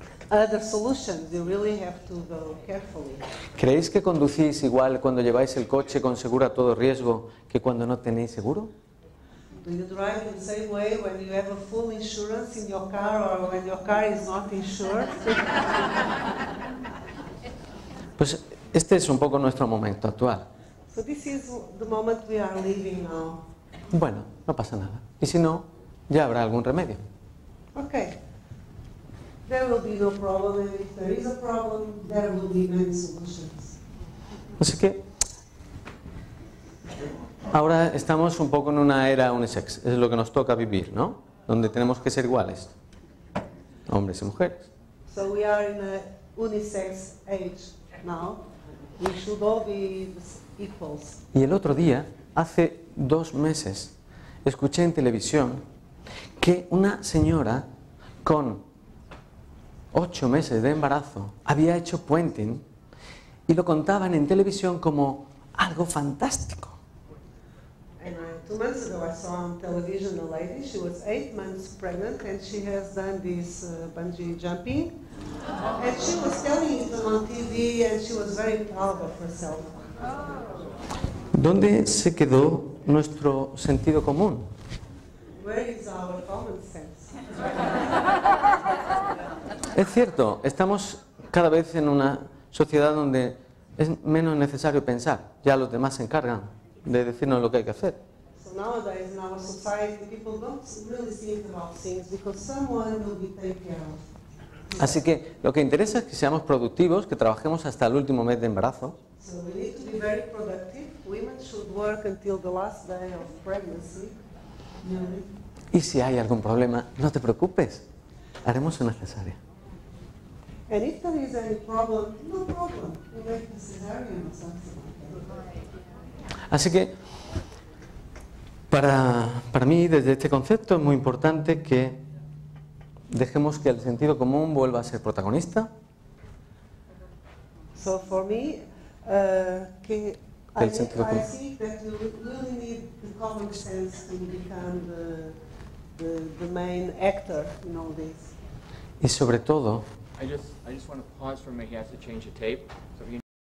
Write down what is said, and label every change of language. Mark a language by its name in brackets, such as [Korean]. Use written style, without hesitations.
[English] other solutions. You really have to go carefully. [Spanish] ¿Creéis que conducís igual cuando lleváis el coche con seguro a todo riesgo que cuando no tenéis seguro? [English] Do you drive in the same way when you have a full insurance in your car or when your car is not insured? [Spanish] Pues este es un poco nuestro momento actual. [English] So this is the moment we are living now. [Spanish] Bueno, no pasa nada. Y si no, ya habrá algún remedio. [English] Okay. There will be no problem, and if there is a problem, there will be many solutions. [Spanish] Así que ahora estamos un poco en una era unisex. Es lo que nos toca vivir, ¿no? Donde tenemos que ser iguales, hombres y mujeres. [English] So we are in a unisex age now. We should all be equals. [Spanish] Y el otro día, hace 2 meses, escuché en televisión que una señora con 8 meses de embarazo había hecho puenting y lo contaban en televisión como algo fantástico. [English] And 2 months ago, I saw on television a lady. She was 8 months pregnant, and she has done this bungee jumping. And she was telling it on TV, and she was very proud of herself. [Spanish] ¿Dónde se quedó nuestro sentido común? [English] Where is our common sense? [Spanish] Es cierto, estamos cada vez en una sociedad donde es menos necesario pensar. Ya los demás se encargan de decirnos lo que hay que hacer. [English] So nowadays in our society, people don't really think about things because someone will be taken care of. [Spanish] Así que lo que interesa es que seamos productivos, que trabajemos hasta el último mes de embarazo. [English] So we need to be very productive. Women should work until the last day of pregnancy. [Spanish] Y si hay algún problema, no te preocupes, haremos una cesárea. [English] And if there is any problem, no problem. We make a cesarean or something like that. [Spanish] Así que para mí, desde este concepto, es muy importante que dejemos que el sentido común vuelva a ser protagonista. [English] So for me, I see that you really need the common sense to become the main actor in all this. [Spanish] Y sobre todo, [English] I just want to pause for a minute. He has to change the tape. So if you